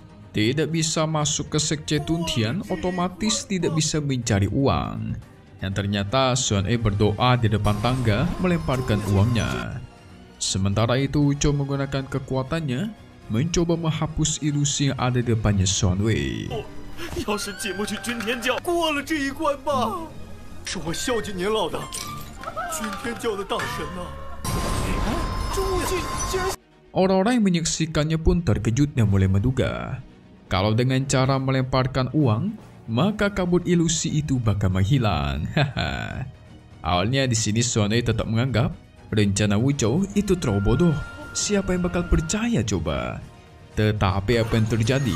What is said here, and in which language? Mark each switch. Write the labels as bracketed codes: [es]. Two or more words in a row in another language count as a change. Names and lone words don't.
[id] Tidak bisa masuk ke sekte Chuntian, otomatis tidak bisa mencari uang. Dan ternyata Xuan Wei berdoa di depan tangga melemparkan uangnya. Sementara itu Wu Zhou menggunakan kekuatannya mencoba menghapus ilusi yang ada di depannya Xuan Wei. [zh] 要是进不去君天教，过了这一关吧。是我孝敬您老的，君天教的大神呐！朱俊竟然 [id] Orang-orang yang menyaksikannya pun terkejut dan mulai menduga kalau dengan cara melemparkan uang, maka kabut ilusi itu bakal menghilang. Awalnya di sini Xuan Wei tetap menganggap rencana Wu Zhou itu terlalu bodoh. Siapa yang bakal percaya coba? Tetapi apa yang terjadi?